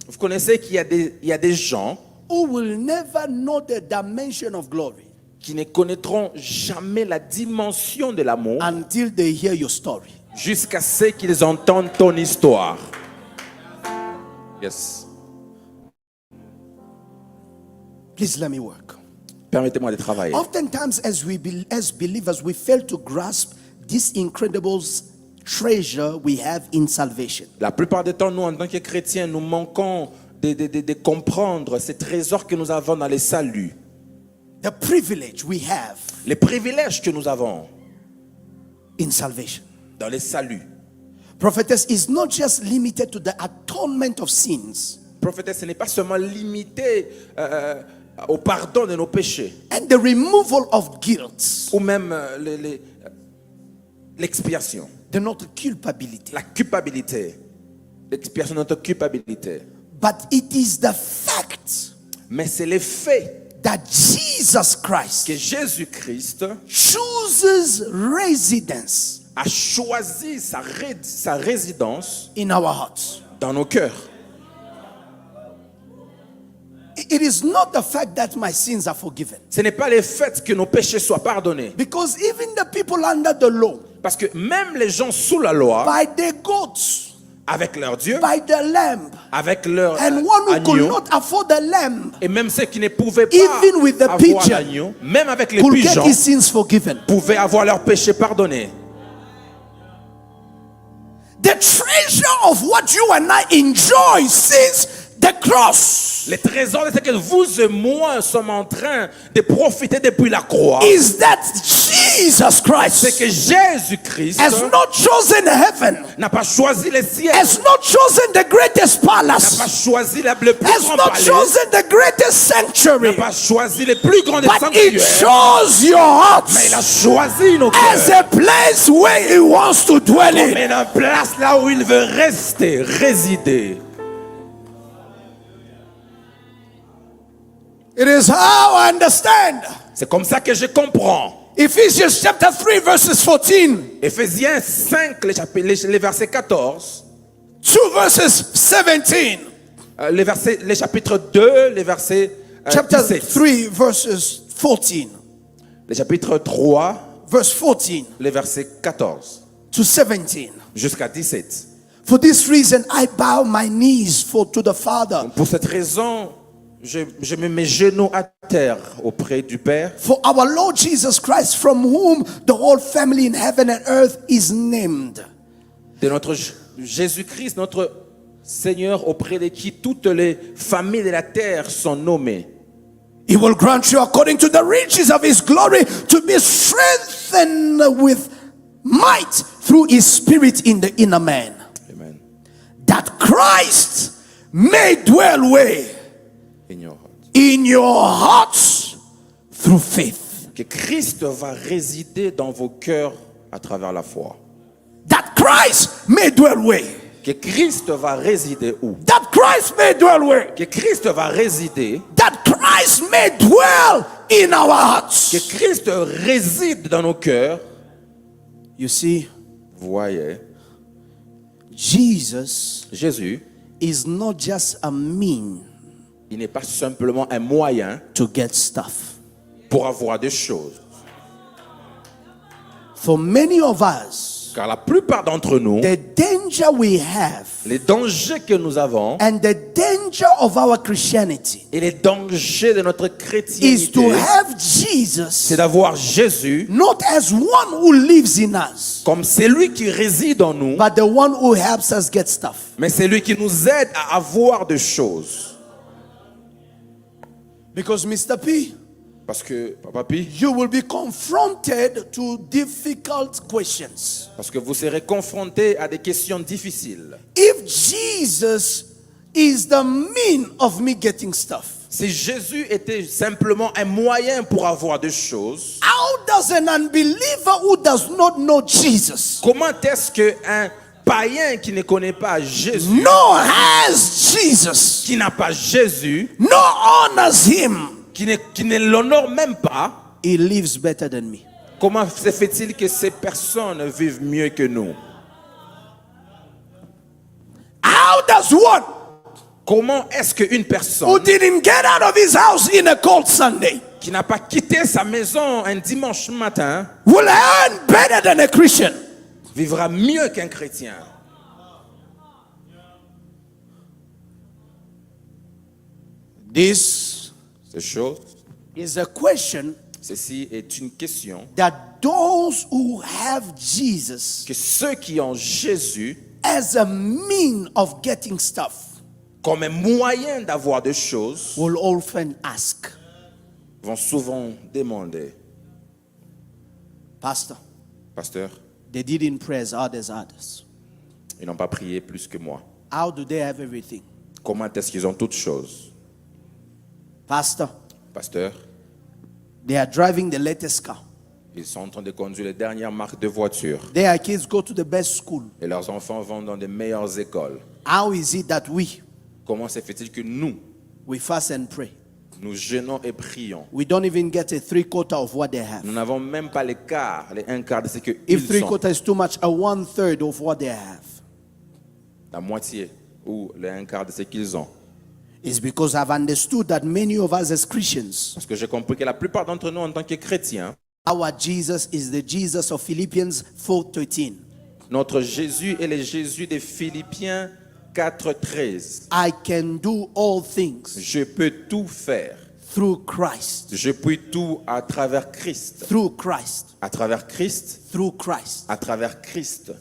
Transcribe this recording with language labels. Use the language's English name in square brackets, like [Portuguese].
[French] Vous connaissez qu'il y a des gens [English] who will never know the dimension of glory [French] qui ne connaîtront jamais la dimension de l'amour [English] until they hear your story. jusqu'à ce qu'ils entendent ton histoire. Yes. Please let me work. [French] Permettez-moi de travailler. [English] Oftentimes, as believers, we fail to grasp this incredible treasure we have in salvation. [French] La plupart du temps, nous, en tant que chrétiens, nous manquons de comprendre ces trésors que nous avons dans le salut. [English] The privilege we have [French] Les privilèges que nous avons [English] in salvation. [French] dans le salut. [English] Prophetess is not just limited to the atonement of sins [French] Prophétesse, ce n'est pas seulement limité au pardon de nos péchés [English] and the removal of guilt, [French] ou même l'expiation, [English] the not culpability, [French] la culpabilité, l'expiation de notre culpabilité. [English] but it is the fact [French] Mais c'est le fait [English] that Jesus Christ [French] que Jésus-Christ [English] chooses residence [French] a choisi sa résidence [English] in our hearts. [French] dans nos cœurs. [English] It is not the fact that my sins are forgiven, [French] Ce n'est pas le fait que nos péchés soient pardonnés. [English] because even the people under the law, [French] Parce que même les gens sous la loi, [English] by the goats, [French] avec leur Dieu, [English] by the lamb, [French] avec leur [English] and one who could [French] agneau, [English] not afford the lamb [French] et même ceux qui ne pouvaient pas [English] Even with the [French] avoir [English] pigeon, [French] l'agneau, même avec les [English] could get [French] pigeons, [English] his sins forgiven. [French] pouvaient avoir leurs péchés pardonnés. [English] The treasure of what you and I enjoy since the cross [French] Les trésors de ce que vous et moi sommes en train de profiter depuis la croix, [English] is that Jesus [French] c'est [English] Christ [French] que Jésus-Christ [English] has not chosen heaven, [French] n'a pas choisi les ciels, [English] has not chosen the greatest [French] n'a pas [English] palace, [French] choisi le plus [English] has [French] grand [English] not [French] palais, [English] chosen the greatest [French] n'a [English] sanctuary, [French] pas choisi les plus grands des [English] but it [French] sanctuaires, [English] chose your [French] mais il a [English] heart [French] choisi nos [English] as [French] cœurs [English] a place where he wants to dwell in. [French] comme une place là où il veut rester, résider. [English] It is how I understand. [French] C'est comme ça que je comprends. [English] Ephesians chapter 3 verses 14. [French] Éphésiens 5, les versets 14, [English] 2 verses 17. [French] les chapitres 2, les versets [English] Chapter [French] 17. [English] 3 verses 14. [French] Le chapitre 3, [English] Verse 14 [French] les versets 14 [English] to 17. [French] jusqu'à 17. [English] For this reason I bow my knees to the Father, [French] Pour cette raison, je mets mes genoux à terre auprès du Père. [English] For our Lord Jesus Christ, from whom the whole family in heaven and earth is named. [French] De notre Jésus-Christ, notre Seigneur, auprès de qui toutes les familles de la terre sont nommées. [English] He will grant you, according to the riches of his glory, to be strengthened with might through his spirit in the inner man, Amen. that Christ may dwell where? In your heart. In your hearts through faith. [French] Que Christ va résider dans vos cœurs à travers la foi. [English] That Christ may dwell where? [French] Que Christ va résider où? [English] That Christ may dwell where? [French] Que Christ va résider. [English] That Christ may dwell in our hearts. [French] Que Christ réside dans nos cœurs. [English] You see, [French] Vous voyez, [English] Jesus [French] Jésus, [English] is not just a mean [French] il n'est pas simplement un moyen [English] to get stuff. [French] pour avoir des choses. [English] For many of us, [French] Car la plupart d'entre nous, [English] the danger we have [French] les dangers que nous avons [English] and the danger of our Christianity [French] et les dangers de notre [English] is [French] chrétienté, [English] to have [French] c'est [English] Jesus [French] d'avoir Jésus [English] not as one who lives in us, [French] comme celui qui réside en nous, [English] but the one who helps us get stuff. [French] mais celui qui nous aide à avoir des choses. [English] Because Mr. P, [French] Parce que, Papa Pi, [English] you will be confronted to difficult questions. [French] parce que vous serez confrontés à des questions difficiles. [English] If Jesus is the mean of me getting stuff, [French] Si Jésus était simplement un moyen pour avoir des choses, [English] how does an unbeliever who does not know Jesus [French] comment est-ce qu'un païen qui ne connaît pas Jésus, [English] nor has Jesus, [French] qui n'a pas Jésus, [English] nor honors him, [French] qui ne l'honore même pas, [English] he lives better than me? [French] comment se fait-il que ces personnes vivent mieux que nous? [English] How does one [French] Comment est-ce qu'une [English] who [French] personne [English] didn't get out of his house in a cold Sunday [French] qui n'a pas quitté sa maison un dimanche matin [English] will earn better than a Christian? [French] vivra mieux qu'un chrétien? [English] This [French] Ces choses, [English] is a question [French] ceci est une question [English] that those who have Jesus [French] que ceux qui ont Jésus [English] as a mean of getting stuff [French] comme un moyen d'avoir des choses [English] will often ask, [French] vont souvent demander, [English] Pastor, [French] pasteur, [English] they didn't pray as hard as others. [French] ils n'ont pas prié plus que moi. [English] How do they have everything? [French] Comment est-ce qu'ils ont toutes choses? [English] Pastor, [French] Pasteur, [English] they are driving the latest car. [French] ils sont en train de conduire les dernières marques de voitures [English] Their kids go to the best school. [French] et leurs enfants vont dans les meilleures écoles. [English] How is it that [French] Comment se fait-il que nous, [English] we fast and pray? [French] nous jeûnons et prions? [English] We don't even get a 3/4 of what they have. [French] Nous n'avons même pas les un quart de ce qu'ils [English] If [French] sont. [English] 3/4 is too much, a 1/3 of what they have. [French] La moitié ou les un quart de ce qu'ils ont. [English] It's because I've understood that many of us as Christians, [French] Parce que j'ai compris que la plupart d'entre nous en tant que chrétiens, [English] our Jesus is the Jesus of Philippians 4:13. [French] notre Jésus est le Jésus des Philippiens 4:13. [English] I can do all things [French] Je peux tout faire. [English] through Christ, [French] Je puis tout à travers Christ. [English] through Christ, [French] À travers Christ. [English] through Christ, [French] À travers Christ.